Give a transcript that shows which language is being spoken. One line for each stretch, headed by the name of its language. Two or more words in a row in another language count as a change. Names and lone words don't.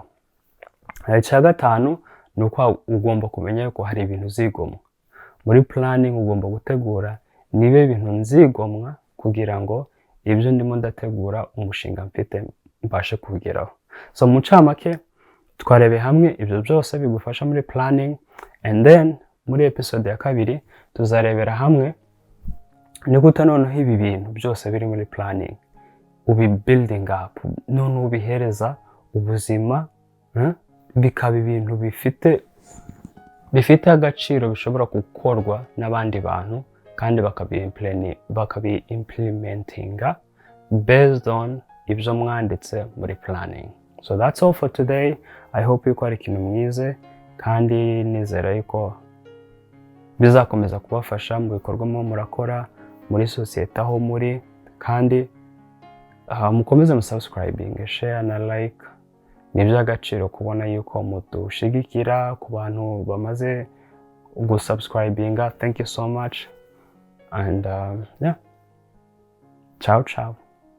Kinyarwanda: Icya gatanu ni uko ugomba kumenya yuko hari ibintu uzigomwa. Muri planning ugomba gutegura nibe ibintu nzigomwa kugira ngo ibyo ndimo ndategura umushinga mfite mbashe kubigeraho. So mu ncamake twarebe hamwe ibyo byose bigufasha muri planning,
English: and then
Kinyarwanda: muri episode ya kabiri tuzarebera hamwe ni gute noneho ibi bintu byose biri muri planning ubi
English: building up,
Kinyarwanda: none ubihereza ubuzima, bikaba ibintu bifite agaciro bishobora gukorwa n'abandi bantu kandi bakabi implementinga
English: based on
Kinyarwanda: ibyo mwanditse muri planning.
English: So that's all for today. I hope
Kinyarwanda: yuko ari ikintu mwize kandi nizera yuko bizakomeza kubafasha mu bikorwa murakora muri societe aho muri, kandi mukomeze mu subscribing, share na like. Ni iby'agaciro kubona yuko mudushigikira ku bantu bamaze gusubscribinga.
English: Thank you so much, and yeah,
Italian: ciao ciao.